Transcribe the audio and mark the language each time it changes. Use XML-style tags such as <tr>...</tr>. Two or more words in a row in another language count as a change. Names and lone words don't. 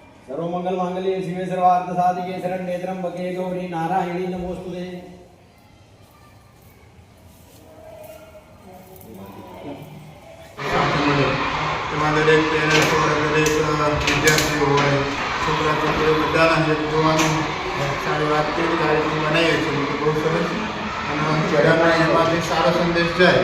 <sa>सर्वमंगल मांगल्ये शिवे सर्वार्थ साधिके शरण्ये त्र्यंबके गौरी नारायणी नमोस्तुते।</sa> <gu>દરેક પેરેન્ટ્સ હોય, દરેક વિદ્યાર્થીઓ હોય, છોકરા છોકરીઓ બધાના જોવાનું સારી વાત કેવી તારીખની બનાવીએ છીએ તો બહુ સરસ અને બધાના એમાંથી સારો સંદેશ જાય.</gu>